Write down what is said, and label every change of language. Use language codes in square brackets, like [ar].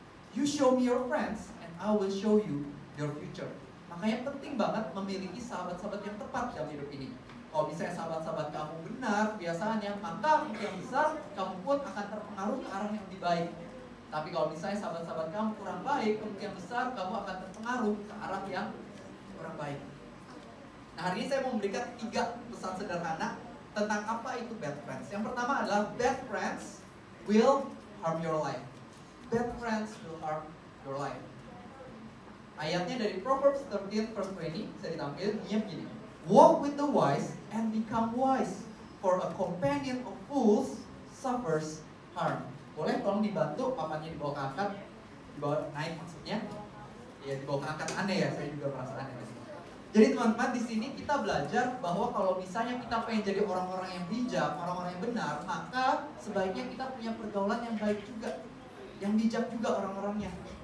[en] You show me your friends and I will show you your future. [id] Makanya penting banget memiliki sahabat-sahabat yang tepat dalam hidup ini. Kalau misalnya sahabat-sahabat kamu benar biasanya, maka yang besar kamu pun akan terpengaruh ke arah yang lebih baik. Tapi kalau misalnya sahabat-sahabat kamu kurang baik, kemungkinan besar kamu akan terpengaruh ke arah yang kurang baik. Nah hari ini saya mau memberikan 3 pesan sederhana tentang apa itu bad friends. Yang pertama adalah [en] bad friends will harm your life. Bad friends will harm your life. [id] Ayatnya dari Proverbs 13 verse 20, saya ditampil, bunyinya begini. [en] Walk with the wise and become wise, for a companion of fools suffers harm. [id] Boleh tolong dibantu papannya dibawa ke angkat, dibawa naik maksudnya. Ya dibawa ke angkat, aneh ya, saya juga merasa aneh. Jadi teman-teman di sini kita belajar bahwa kalau misalnya kita pengen jadi orang-orang yang bijak, orang-orang yang benar, maka sebaiknya kita punya pergaulan yang baik juga, yang bijak juga orang-orangnya.